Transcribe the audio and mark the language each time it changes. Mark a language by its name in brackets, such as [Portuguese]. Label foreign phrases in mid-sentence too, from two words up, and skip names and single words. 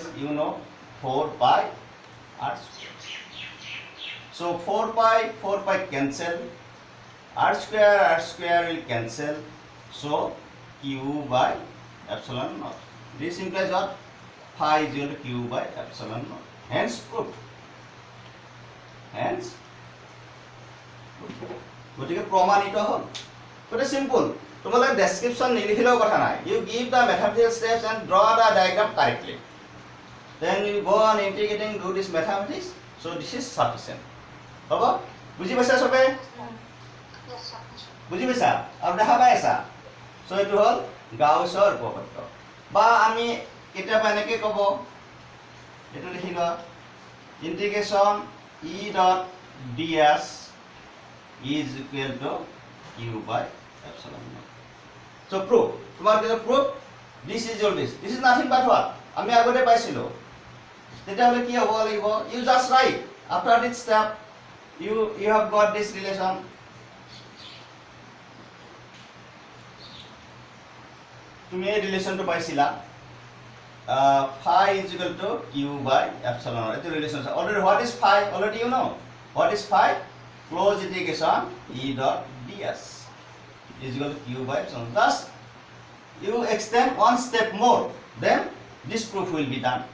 [English] You know, 4 pi r square. So 4 pi cancel. R square will cancel. So q by epsilon naught. This implies what? Phi is equal to q by epsilon naught. Hence proved. [Assamese] গতিকে প্ৰমাণিত হ'ল। [English] But it's simple. [Assamese] তোমালোকে description নিলিখিলেও কথা নাই। [English] You give the mathematical steps and draw the diagram correctly. Then you go on integrating, do this mathematics. So this is sufficient. [Assamese] হ'ব? বুজি পাইছা সবে? বুজি পাইছা? আৰু দেখা পাই আছা? So এইটো হ'ল গাউছৰ উপপাদ্য। বা আমি কেতিয়াবা এনেকৈ ক'ব, এইটো লিখি লোৱা, [English] integration E dot ds is equal to q by epsilon naught. So proof. [Bangla] তোমার কাছে [English] proof. This is your this. This is nothing but what? [Assamese] আমি আগতে পাইছিলো। তেতিয়া হলে কি হ'ব লাগিব? [English] You just write. After this step, you have got this relation. [Assamese] তুমি এই রিলেশনটো পাইছিলা। [English] Phi is equal to q by epsilon naught. It's a relation. Already what is phi? Already you know. What is phi? Close integration E dot ds is equal to q by epsilon. Thus, you extend one step more, then this proof will be done.